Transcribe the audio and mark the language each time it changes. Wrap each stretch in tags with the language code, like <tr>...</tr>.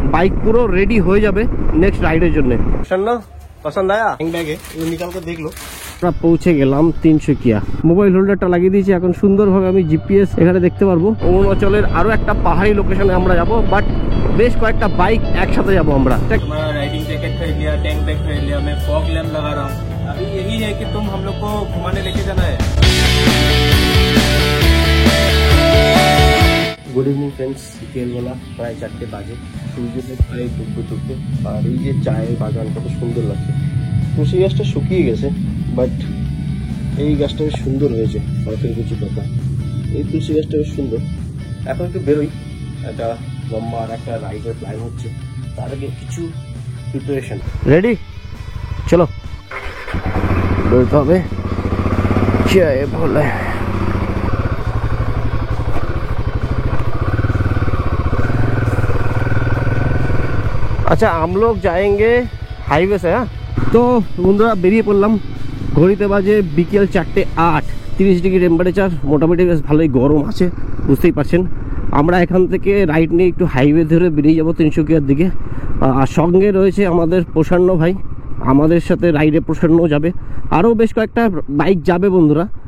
<bn>Bike পুরো ready হয়ে যাবে নেক্সট রাইডের জন্য। পছন্দ আয়া ব্যাগে নিকাল করে দেখলো। আমরা পৌঁছে গেলাম তিনসুকিয়া। মোবাইল হোল্ডারটা লাগিয়ে দিয়েছি, এখন সুন্দরভাবে আমি জিপিএস এখানে দেখতে পারবো। অরুণাচলের আরো একটা পাহাড়ি লোকেশনে আমরা যাব, বাট বেশ কয়েকটা বাইক একসাথে যাব আমরা।</bn> <hi>राइडिंग जैकेट खरीद लिया, टैंक बैग खरीद लिया, मैं फॉग लैम्प लगा रहा हूँ। अभी यही है कि तुम हम लोग को घुमाने लेके जाना है।</hi> <bn>গুড ইভিনিং ফ্রেন্ডস, বিকেলবেলা প্রায় 4টে বাজে, সূর্যটা প্রায় ডুববে আর এই যে চায়ের বাগান কত সুন্দর লাগছে। তুলসী গাছটা শুকিয়ে গেছে, বাট এই গাছটা বেশ সুন্দর হয়েছে। ফলের কিছু কথা, এই তুলসী গাছটা বেশ সুন্দর। এখন একটু বেরোই, একটা লম্বা আর একটা রাইডের প্ল্যান হচ্ছে, তার আগে কিছু প্রিপারেশন। রেডি, চলো বেরোতে হবে। চায়ে বলে</bn> <hi>अच्छा, हम लोग जाएंगे हाईवे से।</hi> <bn>तो বন্ধুরা বেরিয়ে পড়লাম। ঘড়িতে বাজে বিকেল 4:08, 30 ডিগ্রি টেম্পারেচার, মোটামুটি বেশ ভালোই গরম আছে, বুঝতেই পারছেন। আমরা এখান থেকে রাইড নিয়ে একটু হাইওয়ে ধরে বেরিয়ে যাব তিনসুকিয়ার দিকে। আর সঙ্গে রয়েছে আমাদের প্রসন্ন ভাই, আমাদের সাথে রাইডে প্রসন্ন যাবে, আরও বেশ কয়েকটা বাইক যাবে বন্ধুরা।</bn>